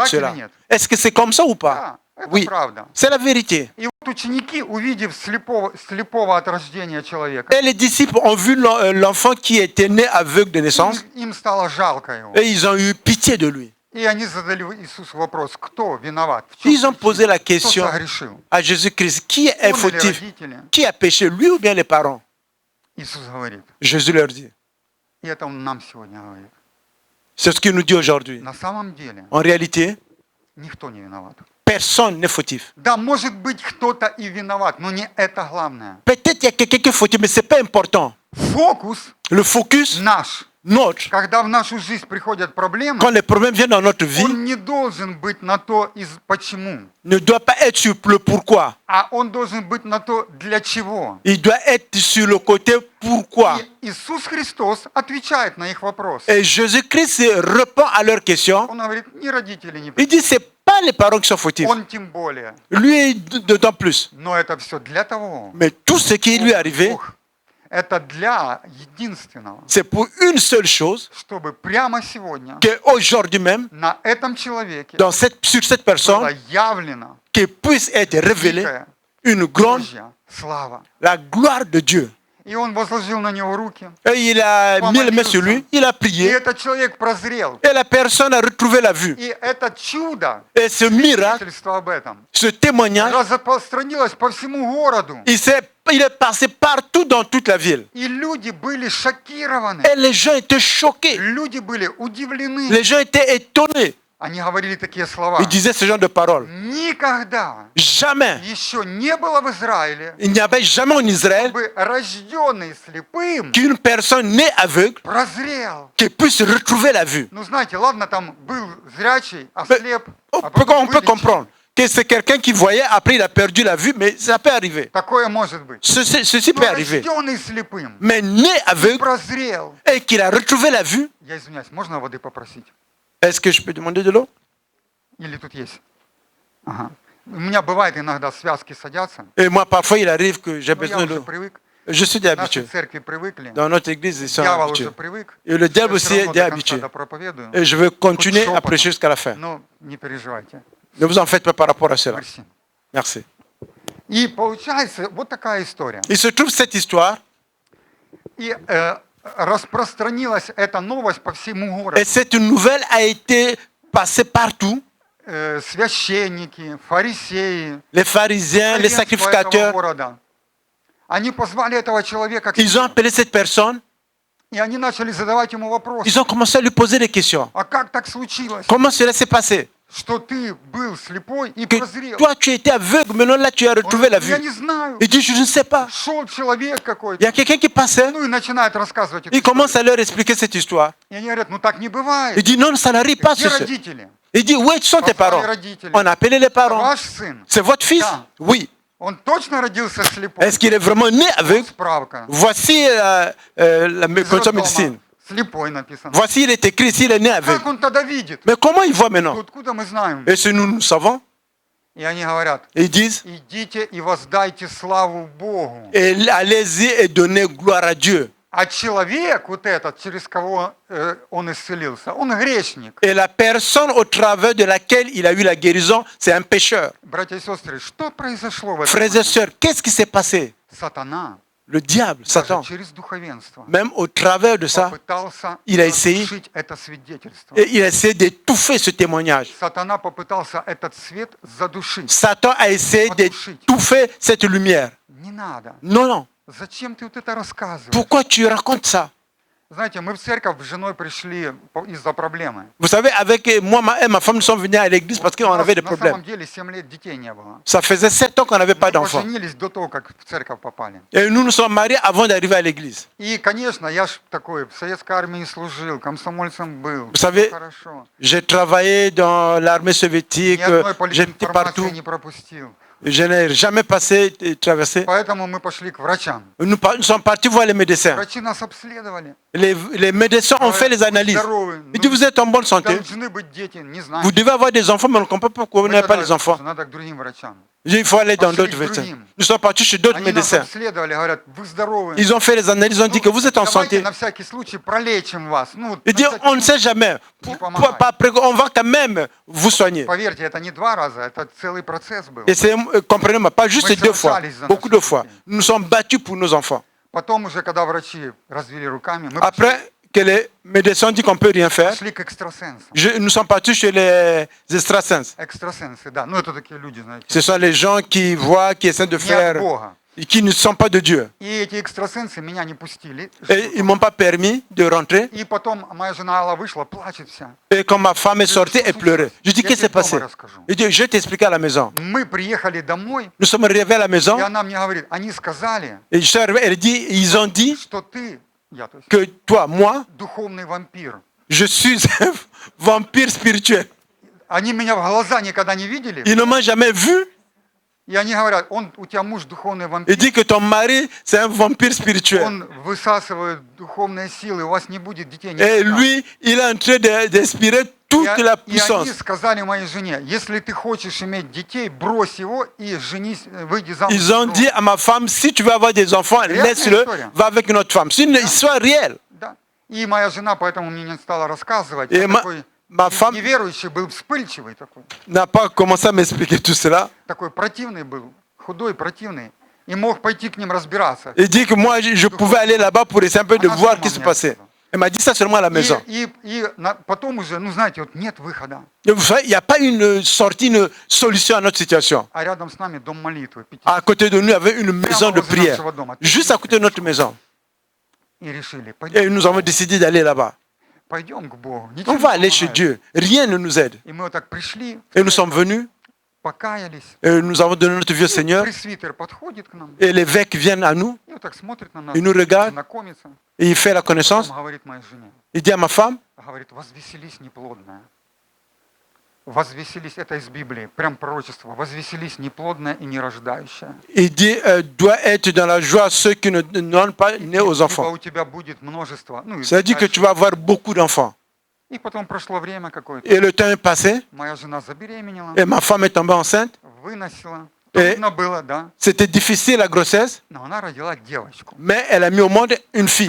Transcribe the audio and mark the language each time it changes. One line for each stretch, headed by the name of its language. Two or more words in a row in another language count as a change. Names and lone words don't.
Russian: Так или
French: cela?
Russian: нет?
French: Est-ce que c'est comme ça ou pas?
Russian: Да, это
French: Oui,
Russian: правда.
French: c'est la vérité.
Russian: И вот ученики, увидев слепого от рождения человека,
French: Et les disciples ont vu l'enfant qui était né aveugle de naissance
Russian: им стало жалко его.
French: et ils ont eu pitié de lui.
Russian: И они задали Иисусу вопрос, кто виноват? В чем
French: Ils ont posé la
Russian: кто
French: question
Russian: согрешил?
French: à Jésus-Christ, qui est
Russian: Он или
French: fautif?
Russian: родители?
French: Qui a péché, lui ou bien les parents?
Russian: Иисус говорит.
French: Jésus leur dit.
Russian: И это Он нам сегодня говорит.
French: C'est ce qu'il nous dit aujourd'hui.
Russian: На самом деле,
French: En réalité,
Russian: никто не виноват.
French: personne n'est fautif.
Russian: Да, может быть, кто-то и виноват, но не это главное.
French: Peut-être il y a quelqu'un qui est fautif, mais ce n'est pas important.
Russian: Фокус
French: Le focus,
Russian: наш
French: nôtre,
Russian: Когда в нашу жизнь приходят проблемы,
French: quand les problèmes viennent dans notre vie,
Russian: он не должен быть на то почему,
French: ne doit pas être sur le pourquoi.
Russian: а он должен быть на то для чего.
French: Il doit être sur le côté pourquoi.
Russian: И Иисус Христос отвечает на их вопрос.
French: Et Jésus-Christ répond à leurs questions.
Russian: Он говорит, ни родители не
French: Il dit, c'est pas les parents qui sont fautifs.
Russian: он тем более.
French: Lui, d'autant plus.
Russian: Но это все для того.
French: Mais tout ce qui lui est arrivé,
Russian: Ох, это для единственного,
French: c'est pour une seule chose,
Russian: чтобы прямо сегодня
French: qu'aujourd'hui même,
Russian: на этом человеке
French: sur cette personne,
Russian: было явлено
French: qu'il puisse être révélée
Russian: великая
French: une grande,
Russian: Божья слава.
French: la gloire de Dieu.
Russian: И он возложил на него руки.
French: Et il a mis les mains sur lui, il a
Russian: И
French: prié,
Russian: этот человек прозрел.
French: et la personne a retrouvé la vue.
Russian: И это чудо,
French: Et ce miracle,
Russian: свидетельство об этом,
French: ce témoignage,
Russian: распространилось по всему городу.
French: il est passé partout dans toute la ville.
Russian: И люди были шокированы.
French: Et les gens étaient choqués.
Russian: Люди были удивлены.
French: Les gens étaient étonnés.
Russian: Они говорили такие слова.
French: Ils disaient ce genre de paroles.
Russian: Никогда
French: Jamais.
Russian: еще не было в Израиле,
French: Il n'y avait jamais en Israël
Russian: чтобы рожденный слепым
French: qu'une personne née aveugle
Russian: прозрел.
French: qui puisse retrouver la vue.
Russian: Ну, знаете, ладно, там был зрячий, ослеп,
French: On
Russian: а
French: peut,
Russian: потом
French: on peut
Russian: вылечил.
French: comprendre que c'est quelqu'un qui voyait, après il a perdu la vue, mais ça peut arriver.
Russian: Такое может быть.
French: Ceci
Russian: Но
French: peut arriver.
Russian: рожденный слепым
French: Mais né aveugle
Russian: прозрел.
French: et qu'il a retrouvé la vue,
Russian: Я извиняюсь, можно воды попросить?
French: est-ce que je peux demander de l'eau?
Russian: Или тут есть? Ага. У меня бывает иногда связки садятся.
French: Et moi, parfois, il arrive que j'ai
Russian: Но я
French: besoin
Russian: уже
French: d'eau.
Russian: привык.
French: Je suis
Russian: В нашей
French: habitué.
Russian: церкви привыкли.
French: Dans notre église, ils sont
Russian: Дьявол
French: habitués.
Russian: уже привык.
French: Et le diable
Russian: Я
French: aussi
Russian: всё равно
French: est
Russian: до конца
French: habitué.
Russian: допроповедую.
French: Et je veux continuer
Russian: Хоть
French: à prêcher
Russian: шепотом.
French: jusqu'à la fin.
Russian: Но не переживайте.
French: Ne vous en faites pas par rapport à cela.
Russian: Мерси.
French: Merci.
Russian: И получается вот такая история.
French: Il se trouve cette histoire,
Russian: И распространилась эта новость по всему городу.
French: et cette nouvelle a été passée partout.
Russian: Священники, фарисеи,
French: Les pharisiens, les
Russian: духовенство этого
French: sacrificateurs,
Russian: города, они позвали этого человека к
French: ils ont
Russian: себе,
French: appelé cette personne,
Russian: и они начали задавать ему вопросы.
French: ils ont commencé à lui poser des questions.
Russian: А как так случилось,
French: Comment cela s'est passé?
Russian: что ты был слепой и
French: Que
Russian: прозрел?
French: toi, tu étais aveugle, maintenant là, tu as
Russian: Он
French: retrouvé la
Russian: говорит, я
French: vue.
Russian: не знаю.
French: Il dit, je ne sais pas.
Russian: Шел человек
French: Il y
Russian: какой-то,
French: a quelqu'un qui passait,
Russian: ну и начинает рассказывать эту
French: il commence
Russian: историю.
French: à leur expliquer cette histoire.
Russian: И они говорят, ну так не
French: Il
Russian: бывает.
French: dit, non, ça n'arrive pas.
Russian: Где
French: Ce.
Russian: родители?
French: Il dit, où sont tes parents? On a appelé les parents.
Russian: Ваш сын.
French: C'est votre fils?
Russian: Да.
French: Oui.
Russian: Он точно родился слепой?
French: Est-ce qu'il est vraiment né aveugle?
Russian: Справка.
French: Voici la
Russian: Из
French: condition
Russian: роддома.
French: médecine.
Russian: Слепой написано.
French: Voici, il est écrit ici, il est né aveugle.
Russian: Как он тогда видит?
French: Mais comment il voit maintenant?
Russian: Откуда мы знаем?
French: Et si nous savons,
Russian: И они говорят,
French: ils disent,
Russian: идите и воздайте славу Богу.
French: et allez-y et donnez gloire à Dieu.
Russian: А человек, вот этот, через кого он исцелился, он грешник.
French: Et la personne au travers de laquelle il a eu la guérison, c'est un pécheur.
Russian: Братья и сестры, что произошло в этом
French: Frères et
Russian: моменте?
French: sœurs, qu'est-ce qui s'est passé?
Russian: Сатана,
French: Le diable, Satan,
Russian: даже через духовенство,
French: même au travers de ça,
Russian: попытался
French: il a essayé.
Russian: задушить это свидетельство.
French: et il a essayé d'étouffer ce témoignage.
Russian: Сатана попытался этот свет задушить.
French: Satan a essayé d'étouffer cette lumière.
Russian: Не надо.
French: Non, non.
Russian: Зачем ты вот это рассказываешь?
French: Pourquoi tu racontes ça?
Russian: Знаете, мы в церковь с женой пришли из-за проблемы.
French: Vous savez, avec moi et ma femme, nous sommes venus à l'église parce qu'on
Russian: У нас
French: avait des
Russian: на самом
French: problèmes.
Russian: деле 7 лет детей не было.
French: Ça faisait 7 ans qu'on n'avait pas
Russian: Мы
French: d'enfants.
Russian: поженились до того, как в церковь попали.
French: Et nous nous sommes mariés avant d'arriver à l'église.
Russian: И, конечно, я ж такой в советской армии служил, комсомольцем был.
French: Vous savez,
Russian: Хорошо.
French: j'ai travaillé dans l'armée soviétique,
Russian: Ни одной
French: j'étais partout.
Russian: политинформации не пропустил.
French: Je n'ai jamais passé et traversé.
Russian: Поэтому мы пошли к врачам.
French: Nous sommes partis voir les médecins.
Russian: Врачи нас обследовали.
French: Les médecins ont fait les analyses.
Russian: Здоровы.
French: Ils disent, vous êtes en bonne santé.
Russian: Должны быть дети, не знаю.
French: Vous devez avoir des enfants, mais on ne comprend pas pourquoi vous
Russian: Мы
French: n'avez pas
Russian: тогда,
French: les enfants.
Russian: Надо к другим врачам.
French: Il faut aller dans
Russian: Пошли
French: d'autres
Russian: к
French: médecins.
Russian: другим.
French: Nous sommes partis chez d'autres
Russian: Они нас
French: médecins.
Russian: обследовали, говорят, вы здоровы.
French: Ils ont fait les analyses, ils ont dit que vous êtes en
Russian: Давайте
French: santé.
Russian: на всякий случай пролечим вас. Ну,
French: Ils
Russian: на
French: disent,
Russian: всякий
French: on ne
Russian: случай.
French: sait jamais.
Russian: Не помогает.
French: On va quand même vous soigner.
Russian: Поверьте, это не 2 раза, это целый процесс был.
French: Et c'est, comprenez-moi, pas juste
Russian: Мы
French: 2 fois,
Russian: сражались за
French: beaucoup
Russian: наших
French: de fois.
Russian: детей.
French: Nous nous sommes battus pour nos enfants.
Russian: Потом уже, когда врачи развели руками, мы
French: Après que les médecins ont dit qu'on ne peut rien faire,
Russian: пошли к экстрасенсам.
French: nous sommes partis chez les extrasens.
Russian: Экстрасенсы, да. Ну, это такие люди, знаете,
French: Ce sont les gens qui voient, qui essaient de
Russian: не от
French: faire,
Russian: Бога.
French: et qui ne sont pas de Dieu.
Russian: И эти экстрасенсы меня не пустили.
French: Et ils ne m'ont pas permis de rentrer.
Russian: И потом моя жена Алла вышла, плачет вся.
French: Et quand ma femme est sortie, elle pleurait. Je dis, qu'est-ce qui s'est passé? Il dit, je vais t'expliquer à la maison.
Russian: Мы приехали домой,
French: Nous sommes arrivés à la maison.
Russian: и она мне говорит, они сказали,
French: Et je suis arrivé, elle dit, ils ont dit
Russian: что ты я, то есть,
French: que toi, moi,
Russian: духовный вампир.
French: je suis un vampire spirituel.
Russian: Они меня в глаза никогда не видели,
French: Ils ne m'ont jamais vu.
Russian: и они говорят, у тебя муж духовный
French: Il
Russian: вампир,
French: dit que ton mari, c'est un vampire spirituel.
Russian: он высасывает духовные силы, у вас не будет детей
French: Et
Russian: никогда.
French: lui, il est en train d'aspirer toute la
Russian: И они
French: puissance.
Russian: сказали моей жене, если ты хочешь иметь детей, брось его и женись, выйди замуж.
French: Ils ont dit à ma femme, si tu veux avoir des enfants, laisse-le, va avec une autre femme. C'est une histoire réelle.
Russian: Да. И моя жена поэтому мне не стала рассказывать.
French: Et
Russian: Я такой
French: ma femme
Russian: неверующий был, вспыльчивый такой.
French: n'a pas commencé à m'expliquer tout cela.
Russian: Такой противный был, худой, противный. И мог пойти к ним разбираться.
French: Il dit que moi, je pouvais aller là-bas pour essayer un peu de voir ce qui se passait. Elle m'a dit ça seulement à la maison.
Russian: Потом уже, ну знаете, вот нет выхода.
French: Et vous savez, il n'y a pas une sortie, une solution à notre situation.
Russian: А рядом с нами дом молитвы.
French: À côté de nous, il y avait une maison de prière. Juste à côté de notre maison.
Russian: И решили,
French: Et nous avons décidé d'aller là-bas.
Russian: пойдем к Богу.
French: On va aller chez Dieu. Rien ne nous aide.
Russian: И мы вот так пришли,
French: Et nous sommes venus.
Russian: покаялись.
French: Et nous avons donné notre vie au Seigneur.
Russian: Пресвитер подходит к нам
French: Et l'évêque vient à nous.
Russian: и вот так смотрит на нас,
French: Il nous regarde.
Russian: знакомится.
French: Et il fait la connaissance.
Russian: Он говорит моей жене,
French: Il dit à ma femme,
Russian: говорит, возвеселись неплодная. Возвеселись, это из Библии, прям пророчество. Возвеселись неплодная и нерождающая.
French: il dit, doit être dans la joie ceux qui ne donnent pas nés aux
Russian: Ибо
French: enfants.
Russian: у тебя будет множество. Ну, и
French: Ça veut dire que
Russian: дальше.
French: tu vas avoir beaucoup d'enfants.
Russian: И потом прошло время какое-то.
French: Et le temps est passé.
Russian: Моя жена забеременела,
French: Et ma femme est tombée enceinte.
Russian: выносила.
French: Et-
Russian: Трудно было, да.
French: C'était difficile la grossesse.
Russian: Но она родила девочку.
French: Mais elle a mis au monde une fille.